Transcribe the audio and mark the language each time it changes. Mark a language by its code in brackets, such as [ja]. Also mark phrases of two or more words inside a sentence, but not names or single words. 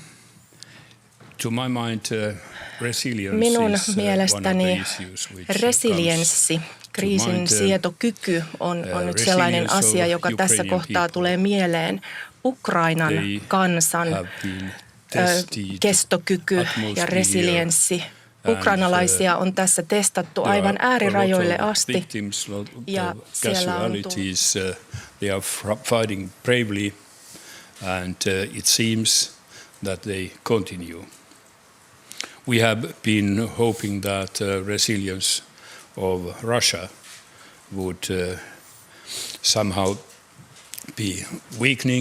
[fi] Minun mielestäni resilienssi, kriisin sietokyky on nyt sellainen asia, joka tässä kohtaa tulee mieleen. Ukrainan kansan kestokyky ja resilienssi. Ukrainalaisia on tässä testattu aivan äärirajoille asti ja siellä on [en] they are fighting bravely and it seems that they continue. We have been hoping that resilience of Russia would somehow be weakening.